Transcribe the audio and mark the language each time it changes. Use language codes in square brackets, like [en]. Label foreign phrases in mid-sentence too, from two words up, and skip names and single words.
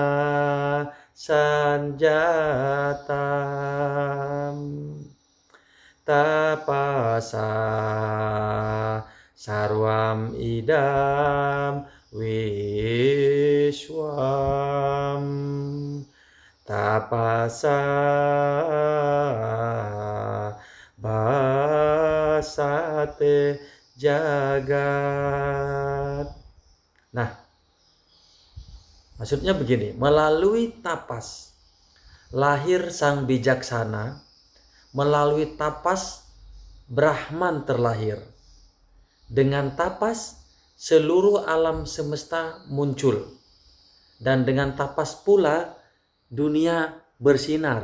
[sa] sanjatam, tapasa sarvam idam Vishwam, tapasa basate jagat. [id] Nah, maksudnya begini, melalui tapas lahir sang bijaksana, melalui tapas Brahman terlahir. Dengan tapas seluruh alam semesta muncul, dan dengan tapas pula dunia bersinar.